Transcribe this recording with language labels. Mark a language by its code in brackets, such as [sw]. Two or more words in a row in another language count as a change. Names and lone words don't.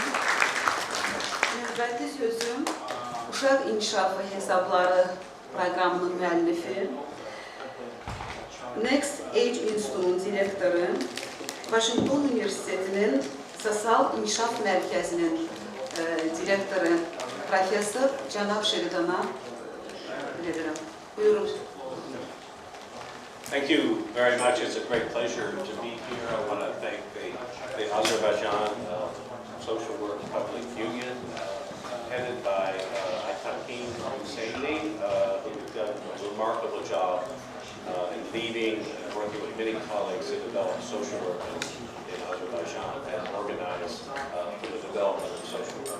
[az] Növbəti sözüm Uşaq İnkişafı Hesabları proqramının müəllifi, Next Age İnstitutunun direktoru, Washington Üniversitesi'nin SOSİAL İnkişaf Mərkəzinin direktoru, Profesör Cənab Şeridan'a verirəm. Buyurun. [en] Thank you very much. It's a great pleasure to be here. I want to thank the Azerbaijan Social Work Public Union headed by Aytakin Hüseyinli, who's done a remarkable job in leading and working with many colleagues to develop social work in Azerbaijan and organize for the development of social work.